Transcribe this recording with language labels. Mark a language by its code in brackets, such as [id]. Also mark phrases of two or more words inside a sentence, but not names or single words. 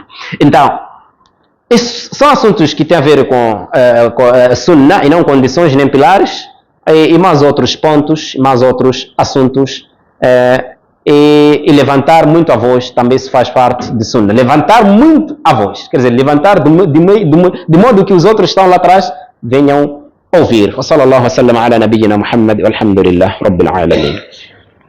[pt] Então, esses são assuntos que têm a ver com sunnah e não condições nem pilares, e mais outros pontos, mais outros assuntos. E levantar muito a voz também se faz parte de sunnah. Levantar muito a voz, quer dizer, levantar de modo que os outros que estão lá atrás venham ouvir. [ar] وصلى الله وسلم على نبينا محمد والحمد لله رب العالمين.